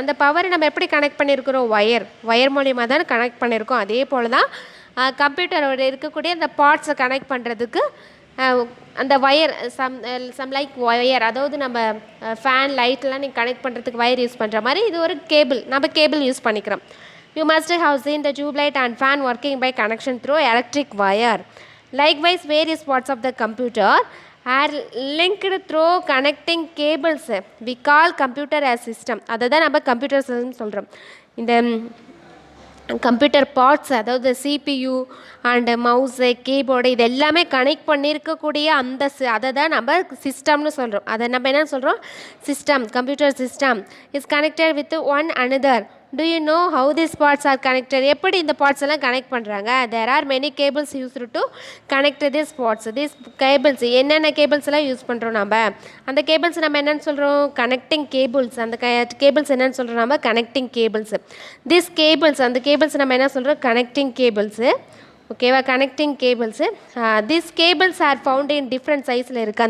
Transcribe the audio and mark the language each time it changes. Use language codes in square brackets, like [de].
[ta] அந்த பவரை நம்ம எப்படி கனெக்ட் பண்ணியிருக்கிறோம், ஒயர் மூலியமாக தான் கனெக்ட் பண்ணியிருக்கோம். அதே போல் தான் கம்ப்யூட்டரோட இருக்கக்கூடிய அந்த பார்ட்ஸை கனெக்ட் பண்ணுறதுக்கு அந்த ஒயர் [en] some like wire, [ta] அதாவது நம்ம ஃபேன் லைட்லாம் நீங்கள் கனெக்ட் பண்ணுறதுக்கு ஒயர் யூஸ் பண்ணுற மாதிரி இது ஒரு கேபிள், நம்ம கேபிள் யூஸ் பண்ணிக்கிறோம். [en] You must have seen the tube light and fan working by connection through electric wire. Likewise, various parts of the computer are linked through connecting cables. We call computer as system. [ta] அதுதான் நம்ம computer system சொல்கிறோம். இந்த computer parts, அதாவது CPU and mouse, keyboard, இது எல்லாமே connect பண்ணியிருக்கக்கூடிய அதை தான் நம்ம சிஸ்டம்னு சொல்கிறோம். அதை நம்ம என்ன சொல்கிறோம், [en] System. Computer system is connected with one another. Do you know how these parts are connected? [ta] எப்படி இந்த பார்ட்ஸ் எல்லாம் கனெக்ட் பண்ணுறாங்க? [en] There are many cables used to connect these parts. These cables [ta] என்னென்ன கேபிள்ஸ் எல்லாம் யூஸ் பண்ணுறோம் நம்ம, அந்த cables நம்ம என்னென்னு சொல்கிறோம், கனெக்டிங் கேபிள்ஸ். அந்த கேபிள்ஸ் என்னென்னு சொல்கிறோம் நம்ம, கனெக்டிங் கேபிள்ஸ். [en] this cables, [ta] அந்த கேபிள்ஸ் நம்ம என்ன சொல்கிறோம், கனெக்டிங் கேபிள்ஸு. [en] ஓகேவா, connecting cables. This cables are found in different சைஸில் [ta] இருக்குது.